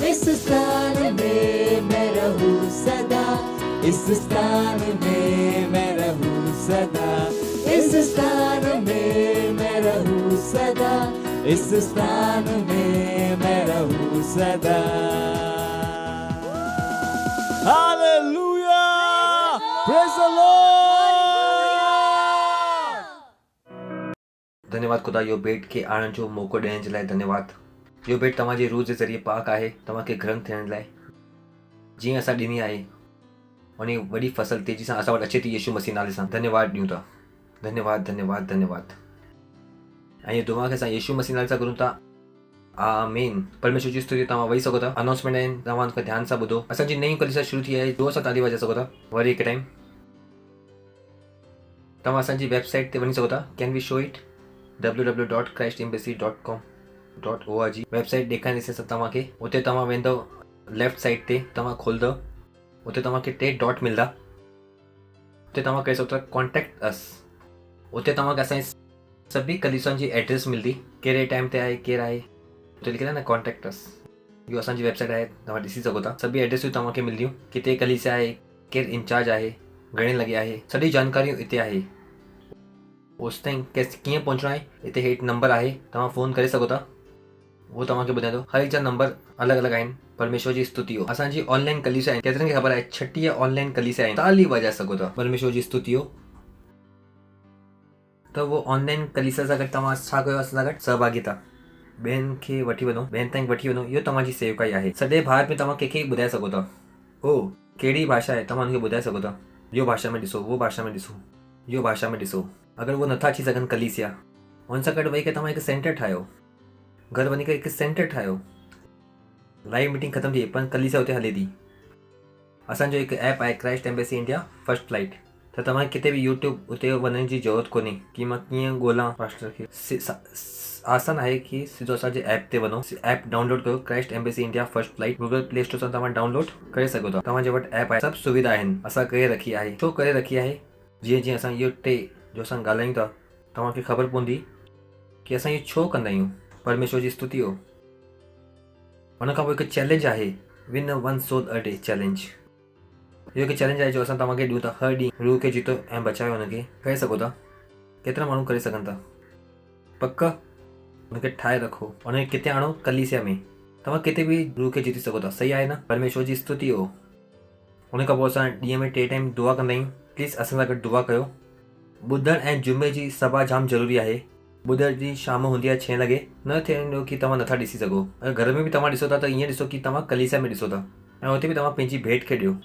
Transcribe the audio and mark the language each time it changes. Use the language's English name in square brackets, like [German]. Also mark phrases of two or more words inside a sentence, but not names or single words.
[Hindi] इस स्थान में मैं रहूं सदा, इस स्थान में मैं रहूं सदा, इस स्थान में मैं रहूं सदा, इस स्थान में मैं रहूं सदा। [English] Hallelujah, praise the Lord. [Sindhi] धन्यवाद खुदा, यो भेट खे आणण जो मौको ॾियण जे लाइ धन्यवाद। यो भेट तव्हांजे रूह जे ज़रिए पाक आहे, तव्हांखे ग्रंथ थियण लाइ जीअं असां ॾिनी आहे उन वॾी फसल तेज़ी सां असां वटि अचे थी यीशु मसीह नाले सां। धन्यवाद ॾियूं था, धन्यवाद धन्यवाद धन्यवाद। ऐं इहे दुआ खे असां यीशु मसीह नाले सां घुरूं था, आमीन। परमेश्वर जी स्तुति। तव्हां वेही सघो था, अनाउंसमेंट आहिनि, तव्हां ध्यान सां ॿुधो। असांजी नई कलीसिया शुरू थी आहे, जोर सां ताली वॼाए सघो था। वरी हिकु टाइम तव्हां असांजी वेबसाइट ते वञी सघो था, [English] can we show it, [Sindhi] www.christembassy.com.org वेबसाइट ॾेखारींदीसीं असां तव्हांखे। उते तव्हां वेंदव, लेफ्ट साइड ते तव्हां खोलंदव, उते तव्हांखे 3 डॉट मिलंदा, उते तव्हां करे सघो था [English] contact us. [Sindhi] उते तव्हांखे असांजी सभी कलीसियाउनि जी एड्रेस मिलंदी, कहिड़े टाइम ते आहे, केरु आहे, उते लिखियलु आहे न [English] contact us. [Sindhi] इहो असांजी वेबसाइट आहे, तव्हां ॾिसी सघो था। सभी एड्रेसूं तव्हांखे मिलंदियूं, किथे कलीसिया आहे, केरु इंचार्ज आहे, घणे लॻे आहे, सॼी जानकारियूं हिते आहे। उस ताईं कीअं पहुचणो आहे, हिते हेठि नंबर आहे, तव्हां फ़ोन करे सघो था, उहो तव्हांखे ॿुधाईंदो। हर हिकु जा नंबर अलॻि अलॻि आहिनि। परमेश्वर जी स्तुति हो। असांजी ऑनलाइन कलीसिया आहिनि, केतिरनि खे ख़बर आहे, 36 ऑनलाइन कलीसिया आहिनि। ताली वॼाए सघो था। परमेश्वर जी स्तुति हो। त उहो ऑनलाइन कलीसिया सां गॾु तव्हां छा कयो, असां सां गॾु सहभागिता, ॿियनि खे वठी वञो, ॿियनि ताईं वठी वञो। इहो तव्हांजी सेवकाई आहे। सॼे भारत में तव्हां कंहिंखे ॿुधाए सघो था। ओ कहिड़ी भाषा आहे, तव्हां हुनखे ॿुधाए सघो था, इहो भाषा में ॾिसो, उहो भाषा में ॾिसो, इहो भाषा में ॾिसो। अगरि उहो नथा अची सघनि कलीसिया, हुन सां गॾु वेही करे तव्हां हिकु सेंटर ठाहियो, घर वञी करे हिकु सेंटर ठाहियो। [English] live meeting [Sindhi] ख़तमु थी, पर कलीसिया उते हले थी। असांजो हिकु ऐप आहे, क्राइस्ट एम्बेसी इंडिया फर्स्ट फ्लाइट। त तव्हांखे किथे बि यूट्यूब उते वञण जी ज़रूरत कोन्हे कि मां कीअं ॻोल्हां पास्टर खे। आसान आहे कि सिधो असांजे ऐप ते वञो, ऐप डाउनलोड कयो, क्राइस्ट एम्बेसी इंडिया फर्स्ट फ्लाइट। गूगल प्ले स्टोर सां तव्हां डाउनलोड करे सघो था। तव्हांजे वटि ऐप आहे, सभु सुविधा आहिनि। असां करे रखी आहे। छो करे रखी आहे? जीअं जीअं असां इहो टे जो असां ॻाल्हायूं था, तव्हांखे ख़बर पवंदी कि असां इहो छो कंदा आहियूं। परमेश्वर जी स्तुति हो। उन खां पोइ हिकु चैलेंज आहे, [English] win 1 soul a day challenge. [Sindhi] इहो हिकु चैलेंज आहे जो असां तव्हांखे ॾियूं था, हर ॾींहुं रूह खे जीतो ऐं बचायो हुनखे। करे सघो था? केतिरा माण्हू करे सघनि था? पक हुनखे ठाहे रखो, हुनखे किथे आणो? कलीसिया में। तव्हां किथे बि रूह खे जीती सघो था, सही आहे न? परमेश्वर जी स्तुति हो। हुन खां पोइ असां ॾींहं में 3 टाइम दुआ कंदा आहियूं। प्लीज़ असां सां गॾु दुआ कयो। ॿुधरु ऐं जुमे जी सभा जाम ज़रूरी आहे। ॿुधर जी शाम हूंदी आहे 6 लॻे। न थियणो की तव्हां नथा ॾिसी सघो। अगरि घर में बि तव्हां ॾिसो था त ईअं ॾिसो की तव्हां कलीसिया में ॾिसो था, ऐं हुते बि तव्हां पंहिंजी भेंट खे ॾियो।